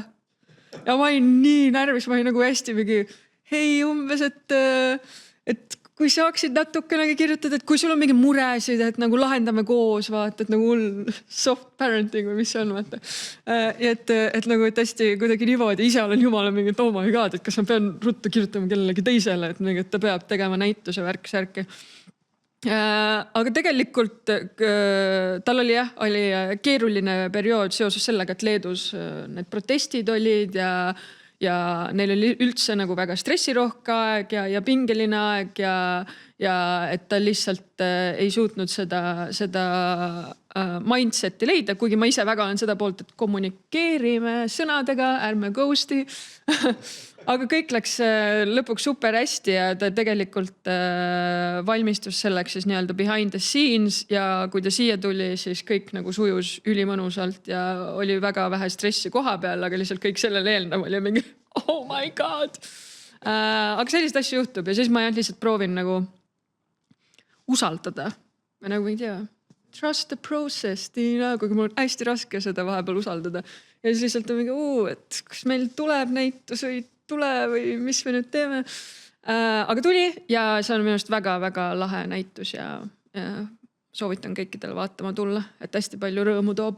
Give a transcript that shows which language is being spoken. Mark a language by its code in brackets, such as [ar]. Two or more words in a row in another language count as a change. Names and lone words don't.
[et] Ja ma olin nii närvis, ma olin nagu hästi mingi, hei umbes, et kui saaksid natukenegi kirjutada, et kui sul on mingi muresid, et nagu lahendame koos, vaata, et nagu [en] soft parenting [et] või mis see on, vaata. Et nagu, et hästi kuidagi niimoodi, ise olen jumala mingi, et [en] oh my god, [et] et kas ma pean ruttu kirjutama kellelegi teisele, et ta peab tegema näituse värk-särki. Aga tegelikult tal oli keeruline periood seoses sellega, et Leedus need protestid olid ja neil oli üldse nagu väga stressirohke aeg ja pingeline aeg ja et ta lihtsalt ei suutnud seda mindseti leida, kuigi ma ise väga olen seda poolt, et kommunikeerime sõnadega, ärme ghosti. Aga kõik läks lõpuks super hästi ja ta tegelikult valmistus selleks siis nii-öelda [en] behind the scenes [et] ja kui ta siia tuli, siis kõik nagu sujus ülimõnusalt ja oli väga vähe stressi koha peal, aga lihtsalt kõik sellel eelnev oli mingi [en] oh my god. [et] Aga sellist asju juhtub ja siis ma lihtsalt proovin nagu usaldada. Ma nagu ei tea, [en] trust the process, [et] Tiina, kuigi mul on hästi raske seda vahepeal usaldada. Ja siis lihtsalt on mingi, et kas meil tuleb näitus või tule või mis me nüüd teeme. Aga tuli ja see on minu arust väga-väga lahe näitus ja soovitan kõikidele vaatama tulla, et hästi palju rõõmu toob.